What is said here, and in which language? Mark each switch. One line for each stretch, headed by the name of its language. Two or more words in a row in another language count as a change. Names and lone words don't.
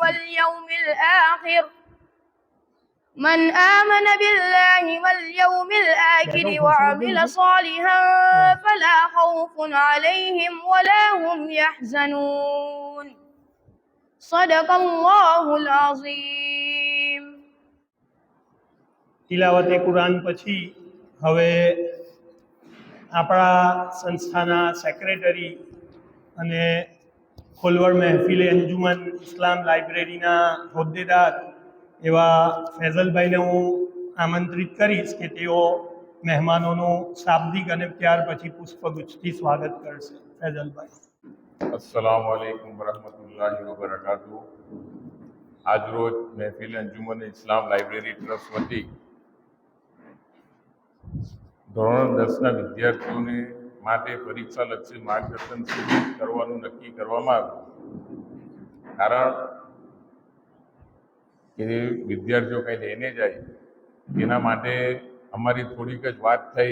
Arabic: واليوم الآخر وعمل صالحا فلا خوف عليهم ولا هم يحزنون صدق الله العظيم.
Gujarati: તિલાવતે કુરાન પછી હવે આપણા સંસ્થાના સેક્રેટરી અને ખુલવડ મહેફિલે અંજુમન ઇસ્લામ લાઇબ્રેરીના હોદ્દેદાર એવા ફૈઝલભાઈને હું આમંત્રિત કરીશ કે તેઓ મહેમાનોનું શાબ્દિક અને ત્યાર પછી પુષ્પગુચ્છથી સ્વાગત કરશે. ફૈઝલભાઈ.
Arabic: السلام عليكم ورحمة الله وبركاته.
Gujarati: આજરોજ મહેફિલ અંજુમન ઇસ્લામ લાઇબ્રેરી ટ્રસ્ટ વતી ધોરણ 10ના વિદ્યાર્થીઓને માટે પરીક્ષાલક્ષી માર્ગદર્શન શિબિર કરવાનું નક્કી કરવામાં આવ્યું. કારણ કે વિદ્યાર્થીઓ કંઈ લઈને જાય તેના માટે અમારી થોડીક જ વાત થઈ.